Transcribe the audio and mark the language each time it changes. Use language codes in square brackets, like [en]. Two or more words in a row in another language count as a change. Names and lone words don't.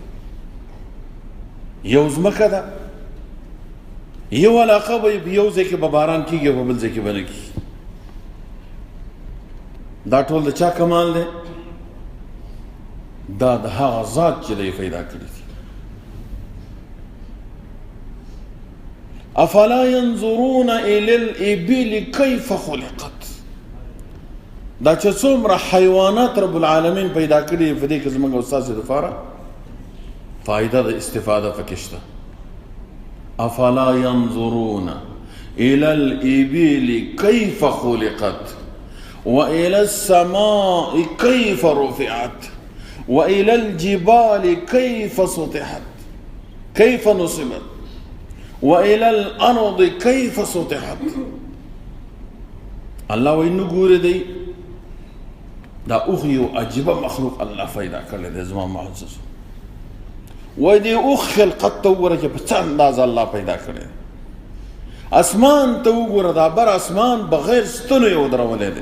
[ps] یو ځمکه ده، یو علاقه به یو ځای کې به باران کېږي او په بل ځای کې به نه کېږي، دا ټول د چا کمال دی؟ دا د هغه ذات چې دی پیدا کړي دي. [ar] افلا ينظرون الى الابل كيف خلقت، [ps] دا چې څومره حیوانات رب العالمین پیدا کړي په دې کې زموږ او ستاسو دپاره فایده د استفاده پکې شته. [ar] افلا ينظرون الى الابل كيف خلقت والى السماء كيف رفعت والى الجبال كيف سطحت كيف نصبت وإلى الأرض كيف سطحت. [ps] الله وإنه ګوره دی دا اوخ یو عجیبه مخلوق الله پیدا کړی دی زما معزز، وایي دې اوخ خلقت ته وګوره چې په څه اندازه الله پیدا کړی دی. اسمان ته وګوره، دا بر اسمان بغیر ستنو یې ودرولی دی.